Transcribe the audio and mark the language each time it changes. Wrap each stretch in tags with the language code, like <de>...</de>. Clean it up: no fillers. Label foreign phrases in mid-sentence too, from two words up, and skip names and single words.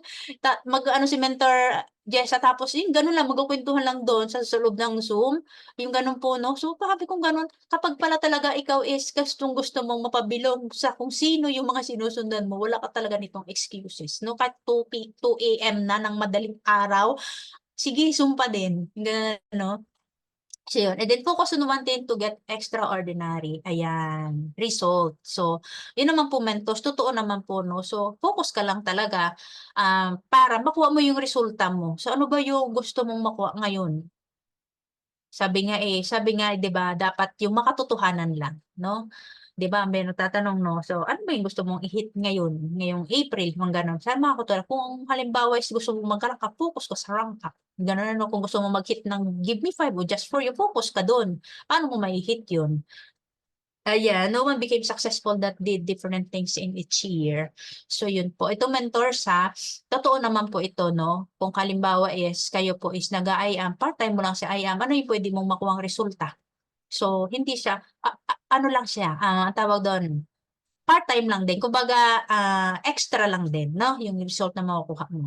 <tl>Mag-ano si Mentor Jessa tapos yung gano'n lang, magkukuwentuhan lang do'n sa loob ng Zoom, yung gano'n po 'no. So, sabi kong gano'n, kapag pala talaga ikaw is gustong-gusto mong mapabilong sa kung sino yung mga sinusundan mo, wala ka talaga nitong excuses 'no, kahit 2 AM na ng madaling araw, sige Zoom pa din, gano'n 'no. So yun,</tl> <en>and then focus on one thing to get extraordinary,</en> <tl>ayan, result. So, yun naman po mentos, totoo naman po 'no. So, focus ka lang talaga, para makuha mo yung resulta mo. So, ano ba yung gusto mong makuha ngayon? Sabi nga 'di ba dapat yung makatotohanan lang 'no? 'Di ba may nagtatanong 'no, so ano ba yung gusto mong i-hit ngayon, ngayong April mga gano'n. Saan makakatulong kung halimbawa is gusto mong mag-rank up, focus ka sa rank up, gano'n ano. Kung gusto mong mag-hit ng give me 5 o just for you, focus ka dun. Paano mo mai-hit yun? Ayan,</tl> <en>no one became successful that did different things in each year.</en> <tl>So yun po, ito mentors totoo naman po ito 'no, kung halimbawa is kayo po is nag-a-IAM, part-time mo lang sa IAM, ano yung puwede mong makuhang resulta? So hindi siya ano lang siya, tawag dun, part-time lang din kumbaga, extra lang din 'no, yung result na makukuha mo.</tl>